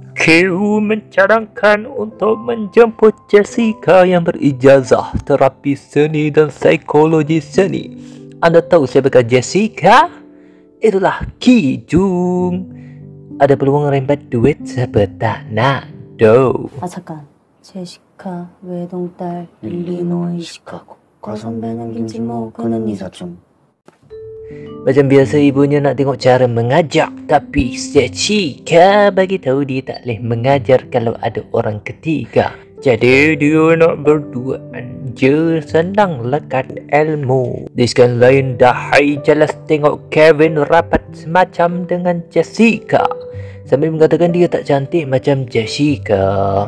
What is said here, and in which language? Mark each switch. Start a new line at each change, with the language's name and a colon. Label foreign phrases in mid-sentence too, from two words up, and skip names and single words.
Malay: Ki Woo mencadangkan untuk menjemput Jessica yang berijazah terapi seni dan psikologi seni. Anda tahu siapakah Jessica? Itulah Ki Jung. Ada peluang rembat duit siapa tak nak? Do.
Korean: 잠깐. 제시카, 외동딸, 일리노이, 시카고. 과선배는 김치모, 그는 네 사촌.
Malay: Macam biasa ibunya nak tengok cara mengajar, tapi Jessica bagi tahu dia tak boleh mengajar kalau ada orang ketiga. Jadi dia nak berduaan je, senang lekat ilmu. Di sekian lain, dahai jelas tengok Kevin rapat semacam dengan Jessica sambil mengatakan dia tak cantik macam Jessica.